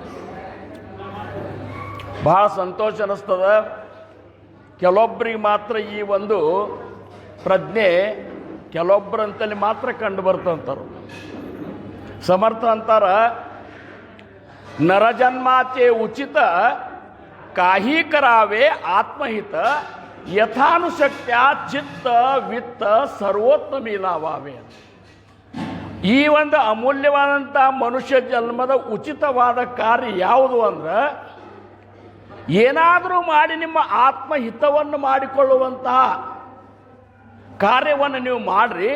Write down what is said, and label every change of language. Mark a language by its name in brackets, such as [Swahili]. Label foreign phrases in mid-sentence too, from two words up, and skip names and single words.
[Kannada] ಭಾಳ ಸಂತೋಷ ಅನ್ನಿಸ್ತದ. ಕೆಲವೊಬ್ಬರಿಗೆ ಮಾತ್ರ ಈ ಒಂದು ಪ್ರಜ್ಞೆ ಕೆಲವೊಬ್ಬರಂತಲ್ಲಿ ಮಾತ್ರ ಕಂಡು ಬರ್ತಂತಾರೆ. ಸಮರ್ಥ ಅಂತಾರ, [Marathi] नरजन्माचे उचित काही करावे आत्महित यथानुशक्त्य चित्त वित्त सर्वोत्तमी लाभावे. [Kannada] ಈ ಒಂದು ಅಮೂಲ್ಯವಾದಂಥ ಮನುಷ್ಯ ಜನ್ಮದ ಉಚಿತವಾದ ಕಾರ್ಯ ಯಾವುದು ಅಂದ್ರೆ, ಏನಾದರೂ ಮಾಡಿ ನಿಮ್ಮ ಆತ್ಮಹಿತವನ್ನು ಮಾಡಿಕೊಳ್ಳುವಂತಹ ಕಾರ್ಯವನ್ನು ನೀವು ಮಾಡಿರಿ.